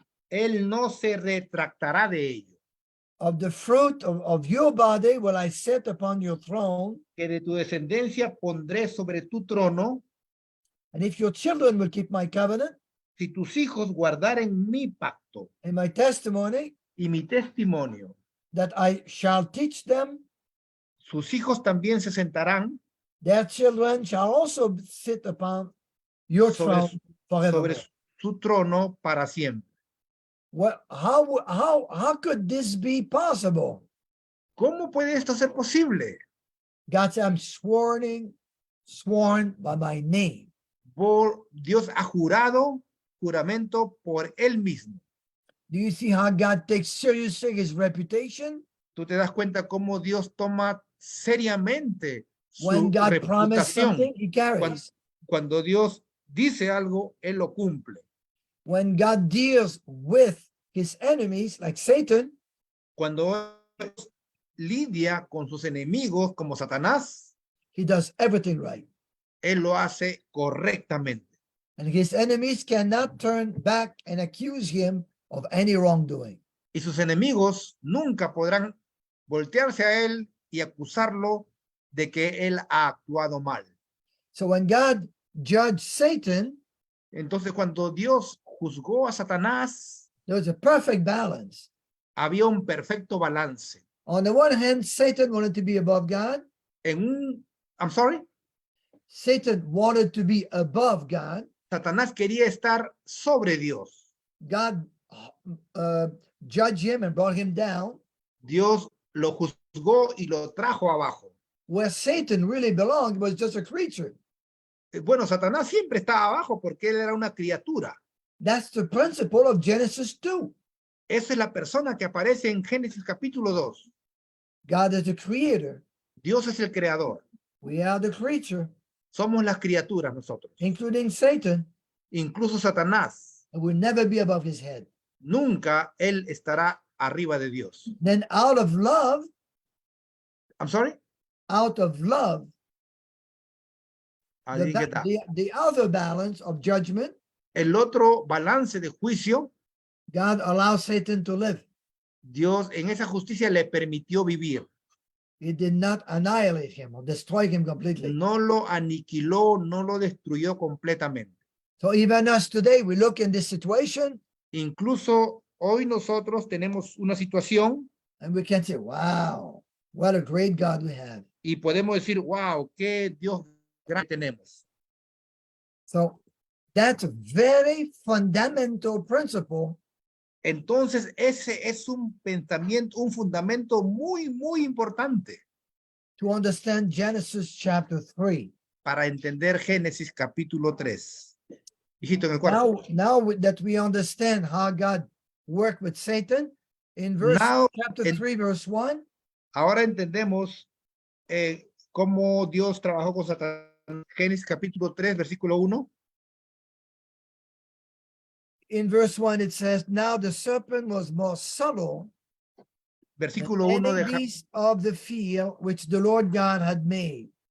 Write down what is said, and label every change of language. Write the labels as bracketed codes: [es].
[es] Él no se retractará de ello. [en] Of the fruit of your body will I set upon your throne. [es] Que de tu descendencia pondré sobre tu trono, [en] And if your children will keep my covenant [es] si tus hijos guardaren mi pacto [en] and my testimony, [es] y mi testimonio, [en] that I shall teach them, [es] sus hijos también se sentarán [en] their children shall also sit upon your [es] sobre [en] throne forever. [es] sobre su trono para siempre. [en] Well, how could this be possible? [es] ¿Cómo puede esto ser posible? [en] God said, I'm sworn by my name. [es] Por Dios ha jurado juramento por él mismo. [en] Do you see how God takes seriously his reputation? [es] Tú te das cuenta cómo Dios toma seriamente su [en] When God promised [es] reputación. [en] something, he carries. [es] Cuando Dios dice algo, él lo cumple. [en] When God deals with his enemies, like Satan, [es] Cuando Dios lidia con sus enemigos como Satanás, [en] he does everything right. [es] él lo hace correctamente. [en] And his enemies cannot turn back and accuse him of any wrongdoing. [es] Y sus enemigos nunca podrán voltearse a él y acusarlo de que él ha actuado mal. [en] So when God judged Satan, [es] Entonces, cuando Dios juzgó a Satanás, [en] there was a perfect balance. [es] había un perfecto balance. [en] On the one hand, Satan wanted to be above God. I'm sorry, Satan wanted to be above God. [es] Satanás quería estar sobre Dios. [en] God judged him and brought him down, [es] Dios lo juzgó y lo trajo abajo. [en] where Satan really belonged was just a creature. [es] Bueno, Satanás siempre estaba abajo porque él era una criatura. [en] That's the principle of Genesis 2. [es] Esa es la persona que aparece en Génesis capítulo 2. [en] God is the creator. [es] Dios es el creador. [en] We are the creature, [es] Somos las criaturas nosotros. [en] including Satan, [es] Incluso Satanás. [en] and will never be above his head. [es] Nunca él estará arriba de Dios. [en] Then out of love, I'm sorry? out of love, I didn't get that. the other balance of judgment, [es] El otro balance de juicio, [en] God allows Satan to live. [es] Dios en esa justicia le permitió vivir. [en] He did not annihilate him or destroy him completely. [es] No lo aniquiló, no lo destruyó completamente. [en] So even us today, we look in this situation [es] Incluso hoy nosotros tenemos una situación [en] and we can say, wow, what a great God we have. [es] y podemos decir, wow, qué Dios grande tenemos. [en] So that's a very fundamental principle [es] Entonces, ese es un pensamiento, un fundamento muy, muy importante [en] to understand Genesis chapter 3. [es] para entender Génesis capítulo 3. Hijito, en el cuarto. [en] Now that we understand how God worked with Satan, in chapter 3, verse 1, [es] Ahora entendemos cómo Dios trabajó con Satanás. Génesis capítulo 3, versículo 1. [en] in verse 1, it says, now the serpent was more subtle [es] Versículo [en] than [es] 1 [en] any [es] de [en] beast of the field which the Lord God had made.